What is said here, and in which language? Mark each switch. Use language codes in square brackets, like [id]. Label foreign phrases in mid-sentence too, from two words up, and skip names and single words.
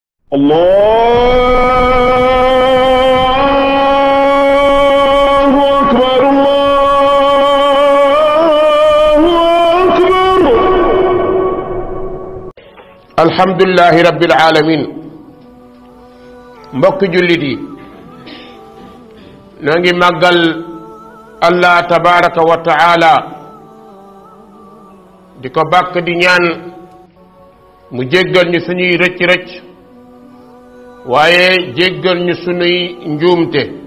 [ar] الله أكبر الله أكبر. الحمد لله رب العالمين. [wo] mbokk jullit yi na ngi màggal Allah [ar] تبارك وتعالى [wo] di ko bàkk di ñaan mu jéggal ñu suñuy rëcc-rëcc waaye jéggal ñu suñuy njuumte